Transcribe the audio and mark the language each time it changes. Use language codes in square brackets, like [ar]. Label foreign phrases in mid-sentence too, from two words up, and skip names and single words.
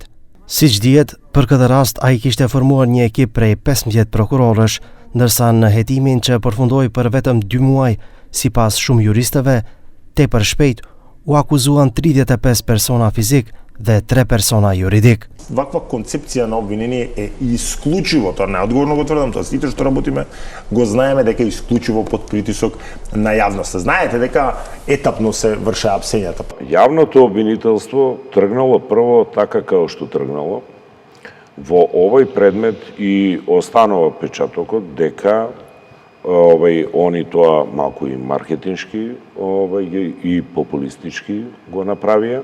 [sq] Siç dihet, për këtë rast ai kishte formuar një ekip prej 15 prokurorësh, ndërsa në hetimin që përfundoi për vetëm 2 muaj, sipas shumë juristëve, tepër shpejt u akuzuan 35 persona fizik dhe 3 persona juridik. [mk] Ваква концепција на обвинение е исклучиво, тоа неодговорно го тврдам, тоа сите што работиме го знаеме дека е исклучиво под притисок на јавноста. Знаете дека етапно се вршеа апсењата. Јавното обвинителство тргнало прво така како што тргнало во овој предмет и останува печатокот дека они тоа малку и маркетиншки и популистички го направија.